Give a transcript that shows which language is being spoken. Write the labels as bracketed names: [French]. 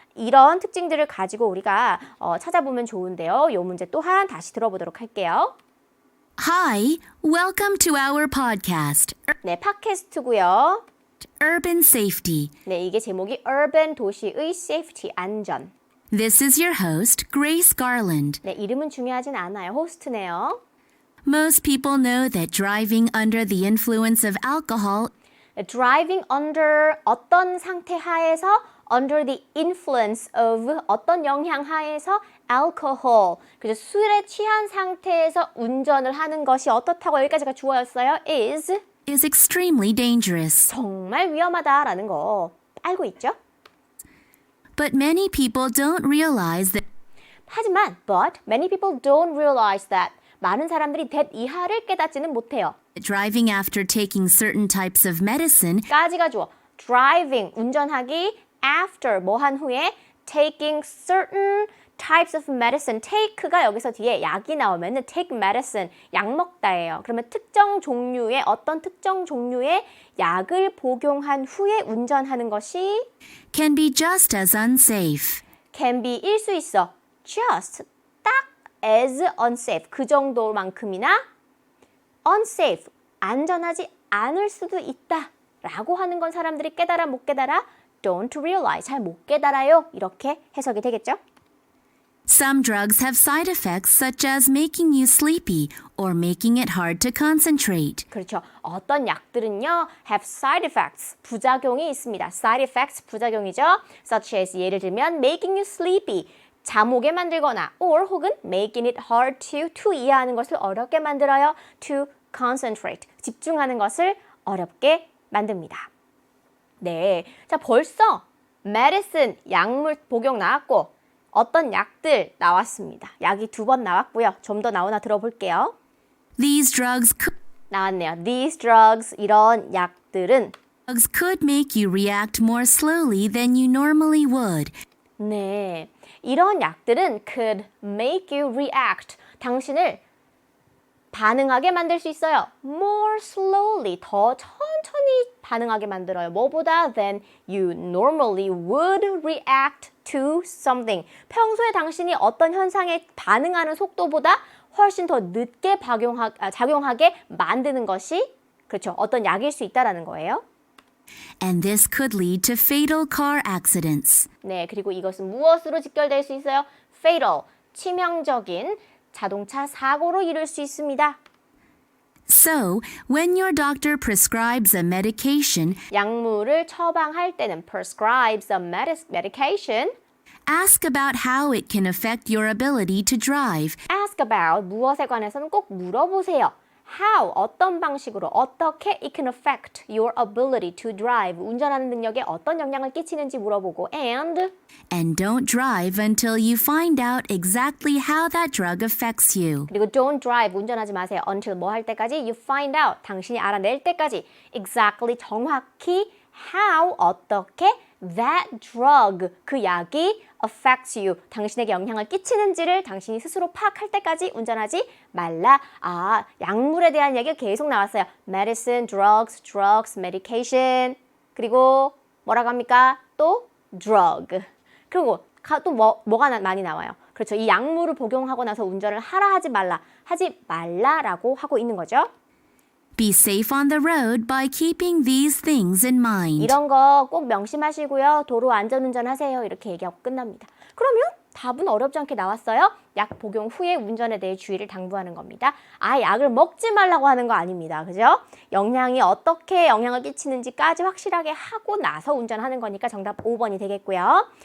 [Korean] 이런 특징들을 가지고 우리가 찾아보면 좋은데요. 이 문제 또한 다시 들어보도록 할게요. [English] Hi, welcome to our podcast, [Korean] 네, 팟캐스트고요. [English] Urban Safety. [Korean] 네, 이게 제목이 Urban 도시의 Safety 안전. [English] This is your host, Grace Garland. [Korean] 네, 이름은 중요하진 않아요. 호스트네요. [English] Most people know that driving under the influence of alcohol Driving under [Korean] 어떤 상태 하에서 [English] under the influence of [Korean] 어떤 영향 하에서 [English] alcohol. [Korean] 그래서 술에 취한 상태에서 운전을 하는 것이 어떻다고 여기까지가 주어였어요. [English] is extremely dangerous. [Korean] 정말 위험하다라는 거 알고 있죠? [English] But many people don't realize that [Korean] 하지만 [English] but many people don't realize that [Korean] 많은 사람들이 [English] that [Korean] 이하를 깨닫지는 못해요. [English] driving after taking certain types of medicine [Korean] 까지가 주어. [English] driving [Korean] 운전하기 [English] after [Korean] 뭐 한 후에 [English] taking certain types of medicine. [Korean] take가 여기서 뒤에 약이 나오면은 [English] take medicine [Korean] 약 먹다예요. 그러면 특정 종류의 어떤 특정 종류의 약을 복용한 후에 운전하는 것이 [English] can be just as unsafe. [Korean] can be일 수 있어. just 딱 [English] as unsafe [Korean] 그 정도만큼이나 unsafe 안전하지 않을 수도 있다 라고 하는 건 사람들이 깨달아 못 깨달아 [English] don't realize [Korean] 잘 못 깨달아요 이렇게 해석이 되겠죠? [English] Some drugs have side effects such as making you sleepy or making it hard to concentrate. [Korean] 그렇죠. 어떤 약들은요 [English] have side effects [Korean] 부작용이 있습니다. side effects 부작용이죠. [English] such as [Korean] 예를 들면 [English] making you sleepy [Korean] 잠 오게 만들거나 or 혹은 [English] making it hard to [Korean] 이해하는 것을 어렵게 만들어요. [English] to concentrate [Korean] 집중하는 것을 어렵게 만듭니다. 네, 자 벌써 medicine 약물 복용 나왔고 어떤 약들 나왔습니다. 약이 2번 나왔고요. 좀 더 나오나 들어볼게요. [English] These drugs [Korean] 나왔네요. [English] These drugs, [Korean] 이런 약들은 [English] could make you react more slowly than you normally would. [Korean] 네, 이런 약들은 [English] could make you react. [Korean] 당신을 반응하게 만들 수 있어요. [English] More slowly, [Korean] 더 천천히 반응하게 만들어요. 뭐보다 [English] than you normally would react to something. [Korean] 평소에 당신이 어떤 현상에 반응하는 속도보다 훨씬 더 늦게 작용하게 만드는 것이 그렇죠. 어떤 약일 수 있다라는 거예요. [English] And this could lead to fatal car accidents. [Korean] 네, 그리고 이것은 무엇으로 직결될 수 있어요? fatal, 치명적인 자동차 사고로 이룰 수 있습니다. [English] So, when your doctor prescribes a medication, [Korean] 약물을 처방할 때는 [English] prescribes a medication. ask about how it can affect your ability to drive. ask about, [Korean] 무엇에 관해서는 꼭 물어보세요. how, 어떤 방식으로, 어떻게 [English] it can affect your ability to drive, [Korean] 운전하는 능력에 어떤 영향을 끼치는지 물어보고 and [English] don't drive until you find out exactly how that drug affects you. [Korean] 그리고 [English] don't drive, [Korean] 운전하지 마세요. until 뭐 할 때까지? [English] you find out, [Korean] 당신이 알아낼 때까지 exactly, 정확히 how, 어떻게 [English] that drug, [Korean] 그 약이 [English] affects you, [Korean] 당신에게 영향을 끼치는지를 당신이 스스로 파악할 때까지 운전하지 말라. 아, 약물에 대한 얘기가 계속 나왔어요. medicine, drugs, medication. 그리고 뭐라고 합니까? 또 drug. 그리고 또 뭐가 많이 나와요. 그렇죠. 이 약물을 복용하고 나서 운전을 하지 말라라고 하고 있는 거죠. [English] Be safe on the road by keeping these things in mind. [Korean] 이런 거 꼭 명심하시고요. 도로 안전운전 하세요. 이렇게 얘기하고 끝납니다. 그러면 답은 어렵지 않게 나왔어요. 약 복용 후에 운전에 대해 주의를 당부하는 겁니다. 아, 약을 먹지 말라고 하는 거 아닙니다. 그죠? 영향이 어떻게 영향을 끼치는지까지 확실하게 하고 나서 운전하는 거니까 정답 5번이 되겠고요.